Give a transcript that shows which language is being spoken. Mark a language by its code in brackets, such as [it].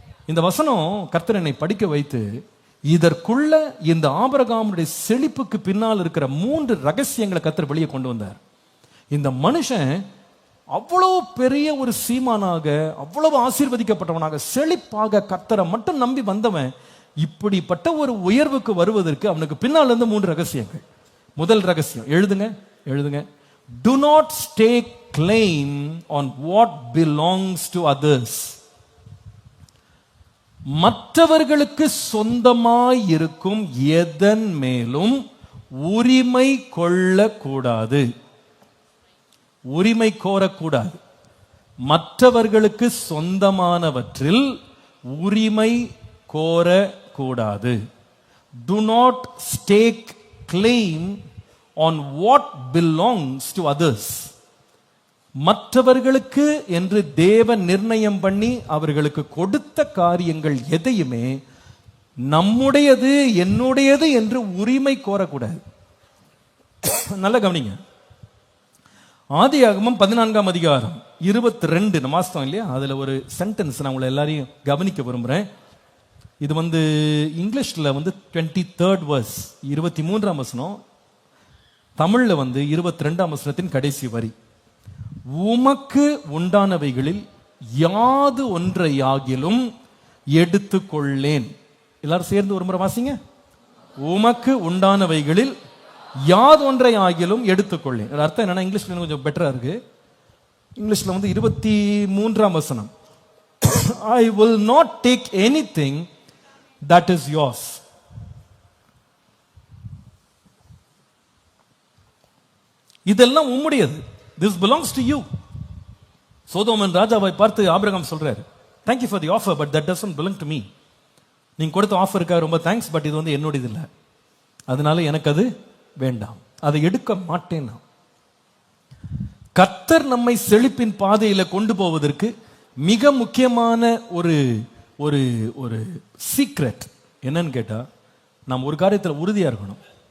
[ta] இந்த வசனம் கர்த்தர் என்னை படிக்க வைத்து இதற்குள்ள இந்த ஆபிரகாமுடைய செழிப்புக்கு பின்னால் இருக்கிற 3 ரகசியங்களை கர்த்தர் வெளியே கொண்டு வந்தார். இந்த மனுஷன் அவ்வளவு பெரிய ஒரு சீமானாக, அவ்வளவு ஆசீர்வதிக்கப்பட்டவனாக, செழிப்பாக கர்த்தரை மட்டும் நம்பி வந்தவன் இப்படிப்பட்ட ஒரு உயர்வுக்கு வருவதற்கு அவனுக்கு பின்னால் இருந்து 3 ரகசியங்கள். முதல் ரகசியம், எழுதுங்க. [en] Do not stake claim on what belongs to others. [ta] மற்றவர்களுக்கு சொந்தமாய் இருக்கும் எதன் மேலும் உரிமை கொள்ளக்கூடாது, உரிமை கோரக்கூடாது. மற்றவர்களுக்கு சொந்தமானவற்றில் உரிமை கோரக்கூடாது. [en] Do not stake claim on what belongs to others. [ta] மற்றவர்களுக்கு என்று தேவன் நிர்ணயம் பண்ணி அவர்களுக்கு கொடுத்த காரியங்கள் எதையுமே நம்முடையது, என்னுடையது என்று உரிமை கோரக்கூடாது. நல்ல கவனிங்க. ஆதியாகமம் 14ஆம் அதிகாரம் 22 மாசம் இல்லையா, அதுல ஒரு சென்டென்ஸ் நான் உங்களை எல்லாரையும் கவனிக்க விரும்புறேன். இது இங்கிலீஷ்ல 23rd verse 23ஆம் வசனம், தமிழ்ல 22ஆம் வசனத்தின் கடைசி வரி. உமக்கு உண்டானவைகளில் யாது ஒன்றையாகிலும் எடுத்துக்கொள்ளேன். எல்லாரும் சேர்ந்து ஒரு முறை வாசிங்க. உமக்கு உண்டானவைகளில் யாது ஒன்றை ஆகிலும் எடுத்துக்கொள்ளேன். அர்த்தம் என்னன்னா, இங்கிலீஷ்ல கொஞ்சம் பெட்டரா இருக்கு. இங்கிலீஷ்ல 23ஆம் வசனம், [en] I will not take anything that is yours. [ta] இதெல்லாம் உம்முடையது. [en] This belongs to you. [ta] சோதோமன் ராஜாவை பார்த்து ஆபிரகாம் சொல்றாரு, [en] thank you for the offer but that doesn't belong to me. [ta] நீங்க கொடுத்த ஆஃபருக்காக ரொம்ப தேங்க்ஸ், பட் இது என்னுடையது இல்லை, அதனால எனக்கு அது வேண்டாம், அதை எடுக்க மாட்டேன். கர்த்தர் நம்மை செழிப்பின் பாதையில கொண்டு போவதற்கு மிக முக்கியமான ஒரு ஒரு ஒரு சீக்ரெட் என்னன்னு கேட்டா, நாம் ஒரு காரியத்தில் உறுதியா இருக்கணும்.